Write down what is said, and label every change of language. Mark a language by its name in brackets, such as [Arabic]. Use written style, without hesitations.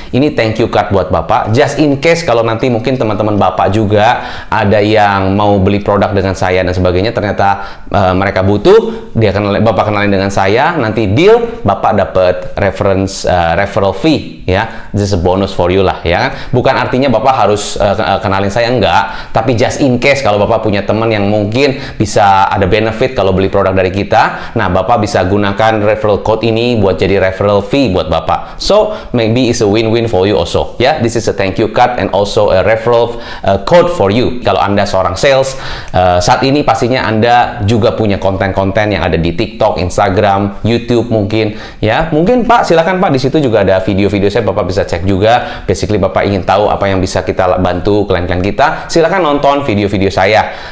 [Indonesian] Ini [English] thank you card buat Bapak. Just in case [Indonesian] kalau nanti mungkin teman-teman Bapak juga ada yang mau beli produk dengan saya dan sebagainya, ternyata mereka butuh, Bapak kenalin dengan saya, nanti deal Bapak dapat referral fee ya. [English] This is a bonus for you [Indonesian] lah ya kan. Bukan artinya Bapak harus kenalin saya, enggak, tapi just in case kalau Bapak punya teman yang mungkin bisa ada benefit kalau beli produk dari kita, nah Bapak bisa gunakan referral code ini buat jadi referral fee buat Bapak. [English] So maybe it's a win-win for you also. [Indonesian] Ya, [English] this is a thank you card and also a referral code for you. [Indonesian] Kalau Anda seorang sales, saat ini pastinya Anda juga punya konten-konten yang ada di TikTok, Instagram, YouTube mungkin. Ya, mungkin Pak, silakan Pak, di situ juga ada video-video saya, Bapak bisa cek juga. [English] Basically [Indonesian] Bapak ingin tahu apa yang bisa kita bantu klien-klien kita, silakan nonton video-video saya.